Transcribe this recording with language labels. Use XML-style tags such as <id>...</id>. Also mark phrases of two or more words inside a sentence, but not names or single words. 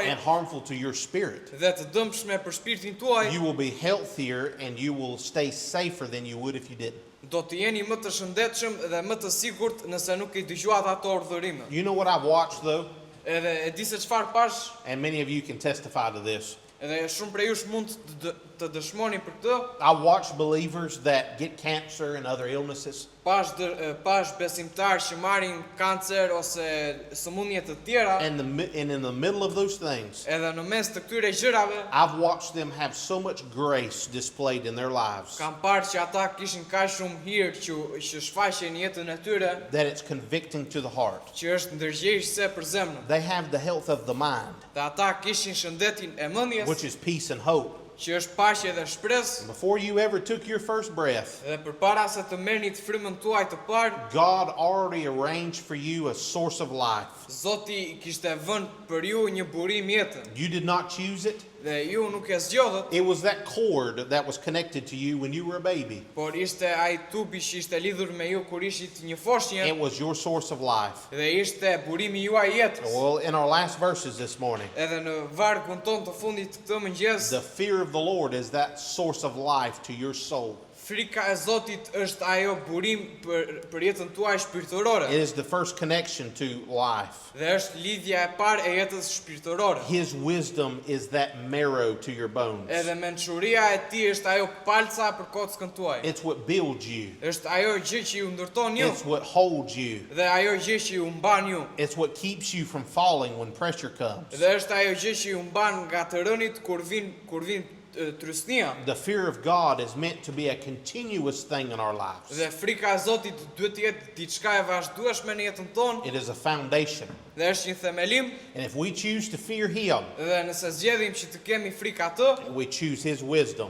<en>and harmful to your spirit,</en> <sq>dhe të dëmshme për shpirtin tuaj,</sq> <en>you will be healthier and you will stay safer than you would if you didn't.</en> <sq>do të jeni më të shëndetshëm dhe më të sigurt nëse nuk i dëgjuat ato urdhërime.</sq> <en>You know what I've watched though?</en> <sq>Edhe e di se çfarë pash,</sq> <en>And many of you can testify to this.</en> <sq>edhe shumë prej jush mund të dëshmoni për këtë.</sq> <en>I watch believers that get cancer and other illnesses,</en> <sq>Pash besimtar që marrin kancer ose sëmundje të tjera,</sq> <en>and in the middle of those things,</en> <sq>edhe në mes të këtyre gjërave</sq> <en>I've watched them have so much grace displayed in their lives</en> <sq>kam parë që ata kishin kaq shumë hir që shfaqen në jetën e tyre,</sq> <en>that it's convicting to the heart.</en> <sq>që është ndërgjegjëse për zemrën.</sq> <en>They have the health of the mind,</en> <sq>Dhe ata kishin shëndetin e mendjes,</sq> <en>which is peace and hope.</en> <sq>që është paqe dhe shpresë,</sq> <en>Before you ever took your first breath,</en> <sq>dhe përpara se të merrni të frymën tuaj të parë,</sq> <en>God already arranged for you a source of life.</en> <sq>Zoti kishte vënë për ju një burim jetën,</sq> <en>You did not choose it.</en> <sq>dhe ju nuk e zgjodhët,</sq> <en>It was that cord that was connected to you when you were a baby.</en> <sq>por ishte ai tubi që ishte lidhur me ju kur ishit një foshnjë,</sq> <en>It was your source of life.</en> <sq>dhe ishte burimi juaj jetës.</sq> <en>Well, in our last verses this morning,</en> <sq>Edhe në vargun ton të fundit të këtë mëngjes,</sq> <en>the fear of the Lord is that source of life to your soul.</en> <sq>frika e Zotit është ajo burim për jetën tuaj shpirtërore.</sq> <en>It is the first connection to life.</en> <sq>Dhe është lidhja e parë e jetës shpirtërore.</sq> <en>His wisdom is that marrow to your bones.</en> <sq>Edhe mençuria e tij është ajo palca për kockën tuaj.</sq> <en>It's what builds you.</en> <sq>Është ajo gjë që ju ndërton ju</sq> <en>It's what holds you.</en> <sq>dhe ajo gjë që ju mban ju.</sq> <en>It's what keeps you from falling when pressure comes.</en> <sq>Dhe është ajo gjë që ju mban nga të rënit kur vin trysnia.</sq> <en>The fear of God is meant to be a continuous thing in our lives.</en> <sq>Dhe frika e Zotit duhet të jetë diçka e vazhdueshme në jetën tonë</sq> <en>It is a foundation.</en> <sq>dhe është një themelim.</sq> <en>And if we choose to fear Him,</en> <sq>Dhe nëse zgjedhim që të kemi frikë atë</sq> <en>we choose His wisdom,</en>